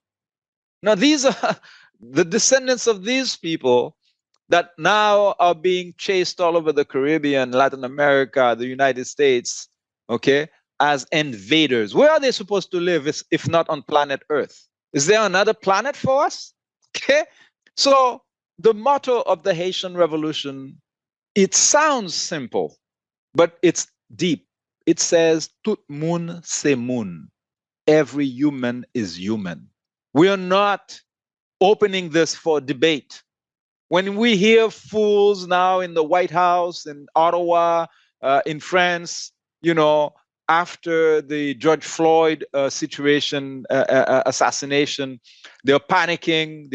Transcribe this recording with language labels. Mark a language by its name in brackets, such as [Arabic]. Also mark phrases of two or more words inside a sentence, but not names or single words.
[English] Now, these are the descendants of these people that now are being chased all over the Caribbean, Latin America, the United States, okay, as invaders. Where are they supposed to live if not on planet Earth? Is there another planet for us? Okay, so the motto of the Haitian Revolution, it sounds simple, but it's deep. It says, [Haitian Creole] Tout moun c'est moun. [English] Every human is human. We are not opening this for debate. When we hear fools now in the White House, in Ottawa, in France, after the George Floyd situation, assassination, they're panicking.